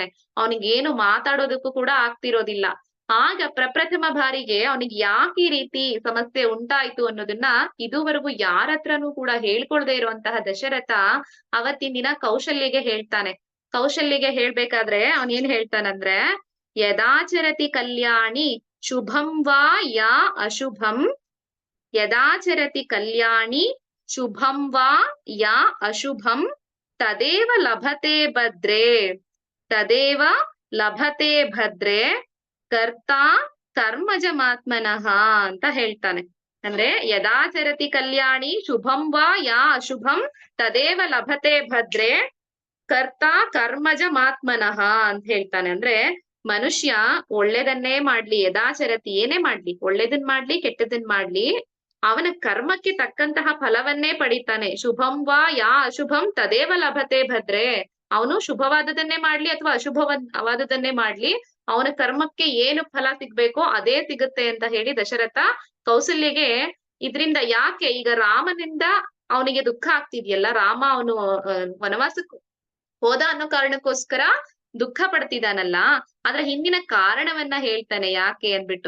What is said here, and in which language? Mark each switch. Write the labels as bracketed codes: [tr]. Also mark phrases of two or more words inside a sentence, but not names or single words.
[kn] ಅವನಿಗೇನು ಮಾತಾಡೋದಕ್ಕೂ ಕೂಡ ಆಗ್ತಿರೋದಿಲ್ಲ. ಆಗ ಪ್ರಪ್ರಥಮ ಬಾರಿಗೆ ಅವನಿಗೆ ಯಾಕೆ ಈ ರೀತಿ ಸಮಸ್ಯೆ ಉಂಟಾಯ್ತು ಅನ್ನೋದನ್ನ ಇದುವರೆಗೂ ಯಾರ ಹತ್ರನೂ ಕೂಡ ಹೇಳ್ಕೊಳ್ದೆ ಇರುವಂತಹ ದಶರಥ ಅವತ್ತಿನ ದಿನ ಕೌಶಲ್ಯಗೆ ಹೇಳ್ತಾನೆ. ಕೌಶಲ್ಯಗೆ ಹೇಳ್ಬೇಕಾದ್ರೆ ಅವನೇನ್ ಹೇಳ್ತಾನಂದ್ರೆ, [sa] ಯದಾಚರತಿ ಕಲ್ಯಾಣಿ ಶುಭಂ ವಾ ಯಾ ಅಶುಭಂ, ಯದಾಚರತಿ ಕಲ್ಯಾಣಿ ಶುಭಂ ವಾ ಯಾ ಅಶುಭಂ ತದೇವ ಲಭತೆ ಭದ್ರೇ, ತದೇವ ಲಭತೆ ಭದ್ರೇ ಕರ್ತಾ ಕರ್ಮಜಮಾತ್ಮನಃ [kn] ಅಂತ ಹೇಳ್ತಾನೆ. [sa] ಅಂದ್ರೆ ಯದಾಚರತಿ ಕಲ್ಯಾಣಿ ಶುಭಂ ವಾ ಯಾ ಅಶುಭಂ ತದೇವ ಲಭತೆ ಭದ್ರೇ ಕರ್ತಾ ಕರ್ಮಜಮಾತ್ಮನಃ [kn] ಅಂತ ಹೇಳ್ತಾನೆ. ಅಂದ್ರೆ ಮನುಷ್ಯ ಒಳ್ಳೇದನ್ನೇ ಮಾಡ್ಲಿ, ಯದಾಚರತಿ ಏನೇ ಮಾಡ್ಲಿ, ಒಳ್ಳೇದನ್ ಮಾಡ್ಲಿ ಕೆಟ್ಟದನ್ ಮಾಡ್ಲಿ, ಅವನ ಕರ್ಮಕ್ಕೆ ತಕ್ಕಂತಹ ಫಲವನ್ನೇ ಪಡಿತಾನೆ. [sa] ಶುಭಂ ವಾ ಯಾ ಅಶುಭಂ ತದೇವ ಲಭತೆ ಭದ್ರೇ, [kn] ಅವನು ಶುಭವಾದದನ್ನೇ ಮಾಡ್ಲಿ ಅಥವಾ ಅಶುಭವಾದದನ್ನೇ ಮಾಡ್ಲಿ, ಅವನ ಕರ್ಮಕ್ಕೆ ಏನು ಫಲ ಸಿಗ್ಬೇಕೋ ಅದೇ ಸಿಗುತ್ತೆ ಅಂತ ಹೇಳಿ ದಶರಥ ಕೌಸಲ್ಯಗೆ ಇದ್ರಿಂದ ಯಾಕೆ ಈಗ ರಾಮನಿಂದ ಅವನಿಗೆ ದುಃಖ ಆಗ್ತಿದ್ಯಲ್ಲ, ರಾಮ ಅವನು ವನವಾಸಕ್ಕೆ ಹೋದ ಅನ್ನೋ ಕಾರಣಕ್ಕೋಸ್ಕರ ದುಃಖ ಪಡ್ತಿದ್ದಾನಲ್ಲ, ಅದ್ರ ಹಿಂದಿನ ಕಾರಣವನ್ನ ಹೇಳ್ತಾನೆ ಯಾಕೆ ಅನ್ಬಿಟ್ಟು.